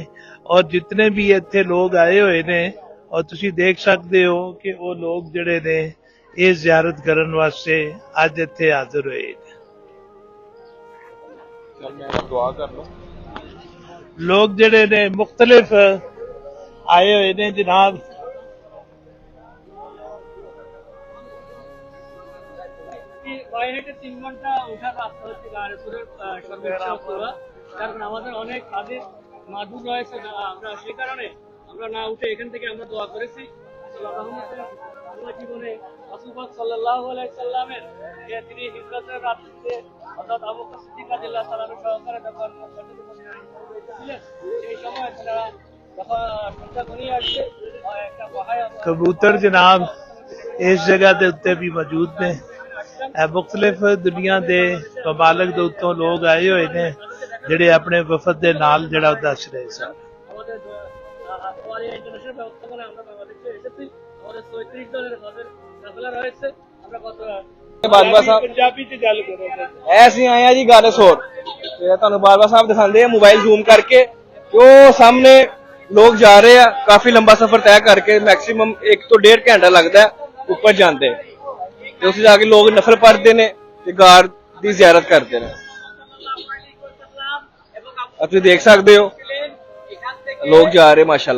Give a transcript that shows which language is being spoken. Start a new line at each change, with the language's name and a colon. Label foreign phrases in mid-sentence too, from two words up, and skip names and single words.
Punjabi: ਔਰ ਜਿਤਨੇ ਵੀ ਇੱਥੇ ਲੋਕ ਆਏ ਹੋਏ ਨੇ ਔਰ ਤੁਸੀਂ ਦੇਖ ਸਕਦੇ ਹੋ ਕਿ ਉਹ ਲੋਕ ਜਿਹੜੇ ਨੇ ਇਹ ਜ਼ਿਆਰਤ ਕਰਨ ਵਾਸਤੇ ਅੱਜ ਇੱਥੇ ਹਾਜ਼ਰ ਹੋਏ ਨੇ। ਚੱਲ ਮੈਂ ਦੁਆ ਕਰ ਲਵਾਂ। ਲੋਕ ਜਿਹੜੇ ਨੇ ਮੁਖਤਲਿਫ ਆਏ ਹੋਏ ਨੇ ਜਨਾਬ।
Bangla: বাইরে 3 ঘন্টা ওঠার রাস্তা হচ্ছে গাড়িপুরের সর্বোচ্চ কারণ আমাদের অনেক কাজে মাদুর রয়েছে, আমরা সেই কারণে আমরা না উঠে এখান থেকে আমরা দোয়া করেছি আল্লাহ জীবনে রাসূল পাক
Arabic: صلى الله عليه
Bangla: সাল্লামের যে তিনি হিজরতের রাত্রিতে অর্থাৎ আবু বকর সিদ্দিক
Arabic: رضي الله تعالى
Bangla: সহকারে যখন ছিলেন সেই সময় তারা যখন সন্ধ্যা ঘনিয়ে আসছে একটা পাহাড়
Punjabi: ਕਬੂਤਰ ਜਨਾਬ ਇਸ ਜਗ੍ਹਾ ਦੇ ਉੱਤੇ ਵੀ ਮੌਜੂਦ ਨੇ। ਮੁਖਤਲਿਫ ਦੁਨੀਆ ਦੇ ਮਮਾਲਕ ਦੇ ਉੱਤੋਂ ਲੋਕ ਆਏ ਹੋਏ ਨੇ ਜਿਹੜੇ ਆਪਣੇ ਵਫਦ ਦੇ ਨਾਲ ਜਿਹੜਾ ਉਹ ਦੱਸ ਰਹੇ ਸਨ।
Bangla: আমাদের ইন্টারন্যাশনাল ব্যবস্থাপনায় আমরা বাংলাদেশে এসেছি, আমাদের 34 জনের আমাদের কাফেলা রয়েছে। আমরা কত
Punjabi: ਬਾਜਵਾ ਸਾਹਿਬ ਪੰਜਾਬੀ ਚ ਗੱਲ ਕਰੋ। ਐਸੇ ਆਏ ਆ ਜੀ ਗਾਰੇ ਸੌਰ, ਤੇ ਤੁਹਾਨੂੰ ਬਾਜਵਾ ਸਾਹਿਬ ਦਿਖਾਉਂਦੇ ਆ ਮੋਬਾਈਲ ਜ਼ੂਮ ਕਰਕੇ ਕਿ ਉਹ ਸਾਹਮਣੇ ਲੋਕ ਜਾ ਰਹੇ ਆ, ਕਾਫੀ ਲੰਬਾ ਸਫ਼ਰ ਤੈਅ ਕਰਕੇ, ਮੈਕਸਿਮਮ 1 ਤੋਂ 1.5 ਘੰਟਾ ਲੱਗਦਾ ਉੱਪਰ ਜਾਂਦੇ, ਤੇ ਉੱਥੇ ਜਾ ਕੇ ਲੋਕ ਨਫਲ ਪੜ੍ਹਦੇ ਨੇ ਤੇ ਗਾਰ ਦੀ ਜ਼ਿਆਰਤ ਕਰਦੇ ਨੇ। ਤੁਸੀਂ ਦੇਖ ਸਕਦੇ ਹੋ ਲੋਕ ਜਾ ਰਹੇ ਮਾਸ਼ਾਅੱਲਾ।